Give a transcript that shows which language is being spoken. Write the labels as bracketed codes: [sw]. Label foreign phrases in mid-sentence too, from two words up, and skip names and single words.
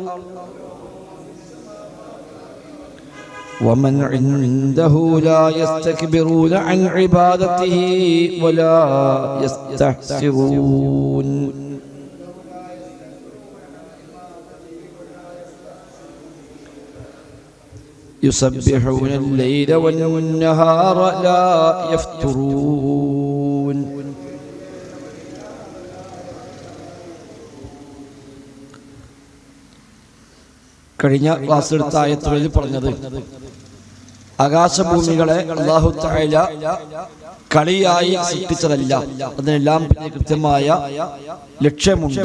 [ar] ومن عنده لا يستكبرون عن عبادته ولا يستحسرون يسبحون الليل والنهار لا يفترون. [ml] കഴിഞ്ഞ ക്ലാസ്സിലെടുത്ത ആയത്തുകളിൽ പറഞ്ഞത് ആകാശഭൂമികളെ [ar] الله تعالى [ml] കളിയായി സൃഷ്ടിച്ചതല്ല, അതിനെല്ലാം കൃത്യമായ ലക്ഷ്യമുണ്ട്.